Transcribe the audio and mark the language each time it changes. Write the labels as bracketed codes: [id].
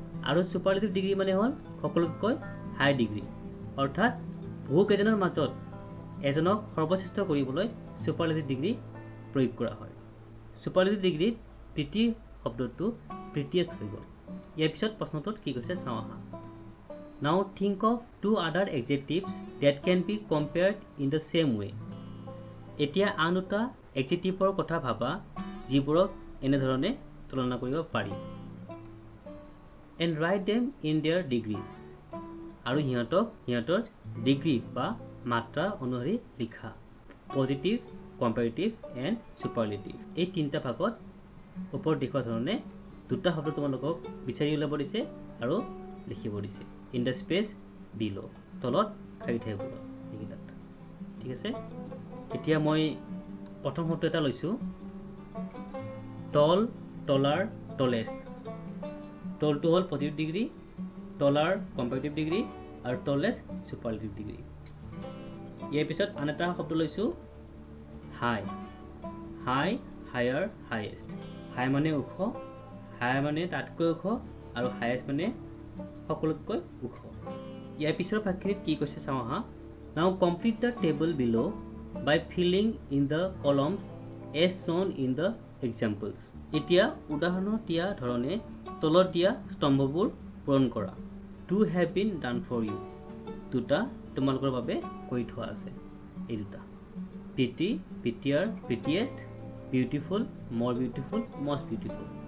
[as] আৰু superlative degree মানে হ'ল সকলোতকৈ হাই ডিগ্ৰী, অৰ্থাৎ বহুকেইজনৰ মাজত এজনক সৰ্বশ্ৰেষ্ঠ কৰিবলৈ ছুপাৰলেটিভ ডিগ্ৰী প্ৰয়োগ কৰা হয়। ছুপাৰলেটিভ ডিগ্ৰীত প্ৰীতি শব্দটো প্ৰীতিয়েষ্ট হৈ গ'ল। ইয়াৰ পিছত প্ৰশ্নটোত কি কৈছে চাওঁ আহা। [en] Now think of two other adjectives that can be compared in the same way. [as] এতিয়া আন দুটা এডজেক্টিভৰ কথা ভাবা যিবোৰক এনেধৰণে তুলনা কৰিব পাৰি। [en] And write them in their degrees. [as] আৰু সিহঁতৰ ডিগ্ৰী বা মাত্ৰা অনুসৰি লিখা। Positive, comparative and superlative. এই তিনিটা ভাগত ওপৰত দেখুওৱা ধৰণে দুটা শব্দ তোমালোকক বিচাৰি উলিয়াব দিছে আৰু লিখিব দিছে। [en] in the space below' [as] তলত খালী ঠাইবোৰত এইকেইটাত। ঠিক আছে, এতিয়া মই প্ৰথম শব্দ এটা লৈছোঁ টল, টলাৰ, টলেষ্ট। টলটো হ'ল পজিটিভ ডিগ্ৰী, টলাৰ কম্পেৰেটিভ ডিগ্ৰী আৰু টলেষ্ট ছুপাৰলেটিভ ডিগ্ৰী। ইয়াৰ পিছত আন এটা শব্দ লৈছোঁ হাই। হাই, হায়াৰ, হাইয়েষ্ট। হাই মানে ওখ, হায়াৰ মানে তাতকৈ ওখ আৰু হাইয়েষ্ট মানে সকলোতকৈ ওখ। ইয়াৰ পিছৰ ভাগখিনিত কি কৈছে চাওঁ আহা। [en] Now complete the table below' by filling in the columns as shown in the examples. [as] এতিয়া উদাহৰণত দিয়া ধৰণে তলত দিয়া স্তম্ভবোৰ পূৰণ কৰা। [en] To have been done for you. [as] দুটা তোমালোকৰ বাবে কৰি থোৱা আছে। এই দুটা প্ৰীতি, প্ৰীতিয়াৰ, প্ৰীতিয়েষ্ট, বিউটিফুল, মৰ বিউটিফুল, মষ্ট বিউটিফুল।